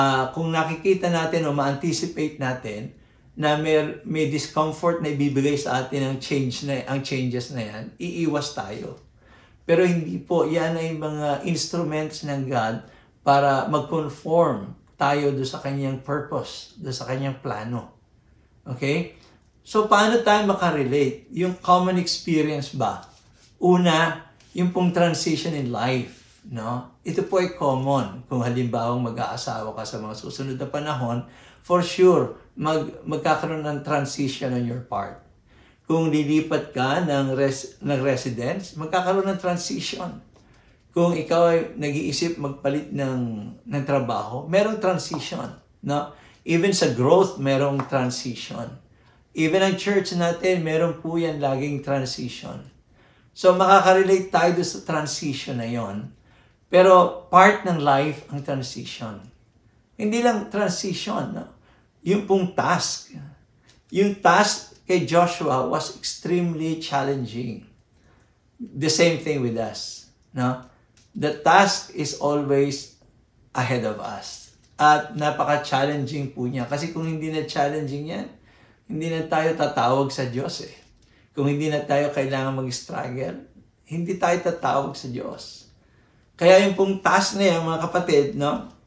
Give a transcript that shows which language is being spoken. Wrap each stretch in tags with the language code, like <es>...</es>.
<tl>Kung nakikita natin o ma-anticipate natin na may discomfort na ibibigay sa atin ang changes na yan, iiwas tayo. Pero hindi po, yan ay mga instruments ng God para mag-conform tayo do sa kanyang purpose, do sa kanyang plano. Okay? So, paano tayo makarelate? Yung common experience ba? Una, yung pong transition in life. No? Ito po ay common. Kung halimbawa mag-aasawa ka sa mga susunod na panahon,</tl> <en>for sure,</en> <tl>magkakaroon ng transition</tl> <en>on your part.</en> <tl>Kung lilipat ka ng residence, magkakaroon ng transition. Kung ikaw ay nag-iisip magpalit ng trabaho, merong transition. No? Even sa growth, merong transition. Even ang church natin, meron po yan laging transition. So, makakarelate tayo sa transition na yon. Pero part ng life ang transition. Hindi lang transition, no? Yung pong task.</tl> <en>Yung task kay Joshua was extremely challenging. The same thing with us, no? The task is always ahead of us.</en> <tl>At napaka-challenging po niya. Kasi kung hindi na challenging yan, hindi na tayo tatawag sa Diyos Kung hindi na tayo kailangan mag-struggle, hindi tayo tatawag sa Diyos. Kaya yung pong task na yan, mga kapatid, no?</tl>